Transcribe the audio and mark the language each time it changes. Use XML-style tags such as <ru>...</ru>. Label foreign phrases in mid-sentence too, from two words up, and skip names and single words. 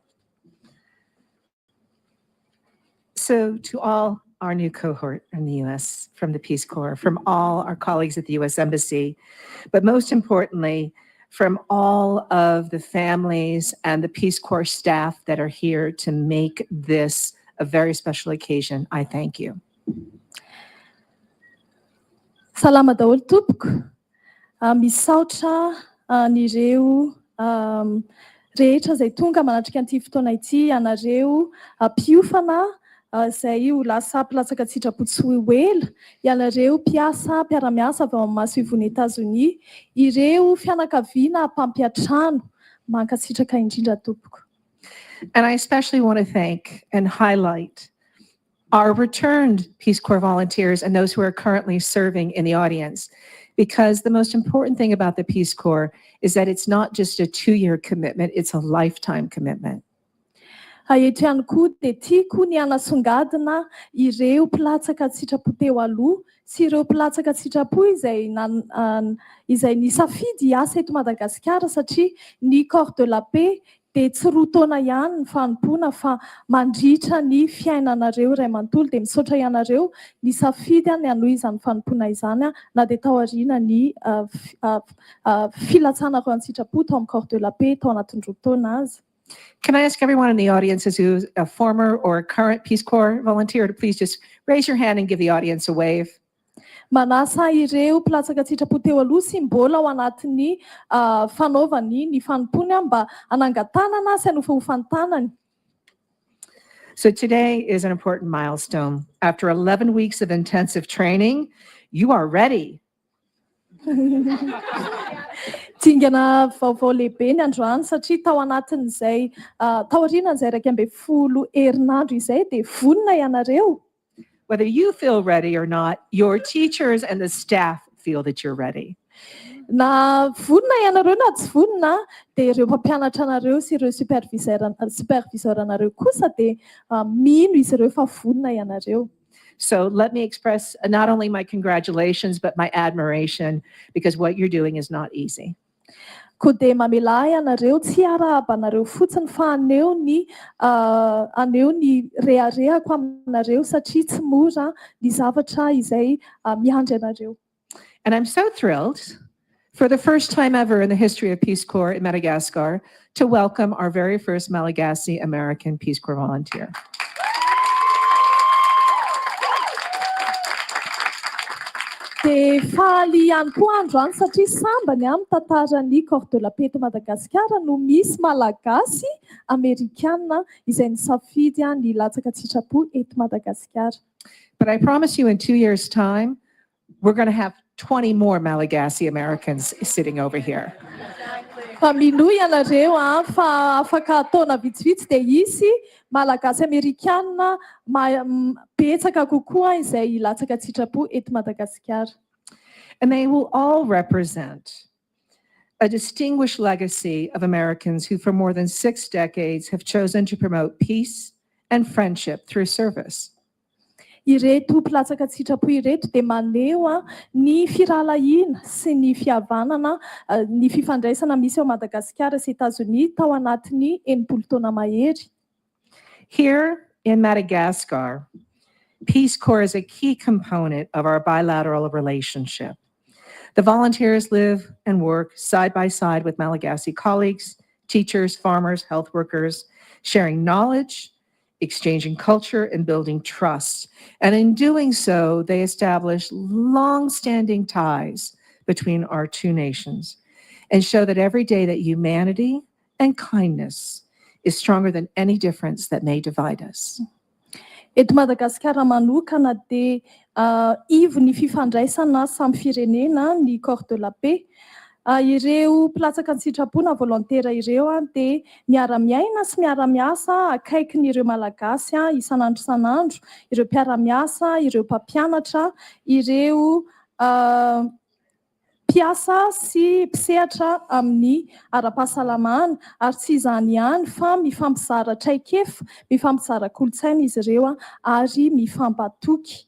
<en>So to all our new cohort in the U.S. from the Peace Corps, from all our colleagues at the U.S. Embassy, but most importantly, from all of the families and the Peace Corps staff that are here to make this a very special occasion, I thank you.</en> <mg>Salama daholo tompoko. Misaotra an'ireo rehetra izay tonga manatrika an'ity fotoana ity, ianareo mpiofana izay ho lasa mpilatsaka sitrapo tsy ela, ianareo mpiasa mpiara-miasa avy ao amin'ny masivon'ny Etazonia, ireo fianakaviana mpampiatrano mankasitraka indrindra tompoko.</mg> <en>And I especially want to thank and highlight our returned Peace Corps volunteers and those who are currently serving in the audience. Because the most important thing about the Peace Corps is that it's not just a 2-year commitment, it's a lifetime commitment.</en> <mg>Eto ihany koa dia tiako ny hanasongadina ireo mpilatsaka sitrapo teo aloha sy ireo mpilatsaka sitrapo izay nisafidy hiasa eto Madagasikara satria ny corps de la paix dia tsy roa taona ihany ny fanompoana fa mandritra ny fiainanareo iray manontolo dia misaotra ianareo nisafidy ny hanohizan'ny fanompoana izany na dia tao aoriana ny filatsanareo any sitrapo tao amin'ny corps de la paix tao anatin'ny roa taona azy.</mg> <en>Can I ask everyone in the audience who's a former or a current Peace Corps volunteer to please just raise your hand and give the audience a wave?</en> <mg>Manasa ireo mpilatsaka sitrapo teo aloha sy mbola ao anatin'ny fanaovany ny fanompony mba anangatanana sy anofaofany tanany.</mg> <en>So today is an important milestone. After 11 weeks of intensive training, you are ready.</en> <mg>Tingana vaovao lehibe ny androany satria tao aorianan'izay 12 herinandro izay dia vonona ianareo.</mg> <en>Whether you feel ready or not, your teachers and the staff feel that you're ready.</en> <mg>Na vonona ianareo na tsy vonona dia ireo mpampianatra anareo sy ireo superviseur anareo kosa dia mino izy ireo fa vonona ianareo.</mg> <en>So let me express not only my congratulations, but my admiration, because what you're doing is not easy.</en> <mg>Koa dia mamelahy ianareo tsy arahaba anareo fotsiny fa aneo ny reharehako aminareo satria tsy mora ny zavatra izay miandry anareo.</mg> <en>And I'm so thrilled, for the first time ever in the history of Peace Corps in Madagascar, to welcome our very first Malagasy American Peace Corps volunteer.</en> <mg>Dia faly ihany koa andro any satria sambany amin'ny tantaran'ny Corps de la Paix eto Madagasikara no misy malagasy Amerikanina izay nisafidy ny latsaka sitrapo eto Madagasikara.</mg> <en>But I promise you in 2 years' time, we're going to have 20 more Malagasy Americans sitting over here.</en> <mg>Fa minoy ianareo fa afaka ataona vitsivitsy dia hisy malagasy Amerikanina betsaka kokoa izay latsaka sitrapo eto Madagasikara.</mg> <en>And they will all represent a distinguished legacy of Americans who for more than 6 decades have chosen to promote peace and friendship through service.</en> <mg>Ireto mpilatsaka sitrapo ireto dia maneho ny firalahiana sy ny fihavanana ny fifandraisana misy ao Madagasikara sy États-Unis tao anatin'ny 80 taona mahery.</mg> <en>Here in Madagascar, Peace Corps is a key component of our bilateral relationship. The volunteers live and work side by side with Malagasy colleagues, teachers, farmers, health workers, sharing knowledge, exchanging culture, and building trust. And in doing so, they establish long-standing ties between our two nations and show that every day that humanity and kindness is stronger than any difference that may divide us.</en> <mg>Eto Madagasikara manokana dia ivo ny fifandraisana samy firenena ny Corps de la Paix. Ireo mpilatsaka ny sitrapona volontera ireo dia miara-miaina sy miara-miasa akaikin'ireo malagasy isan'andro isan'andro, ireo mpiara-miasa, ireo mpampianatra, ireo mpiasa sy mpisehatra amin'ny ara-pahasalamana ary tsy izany ihany fa mifampizara traikefa, mifampizara kolontsaina izy ireo ary mifampatoky.</mg>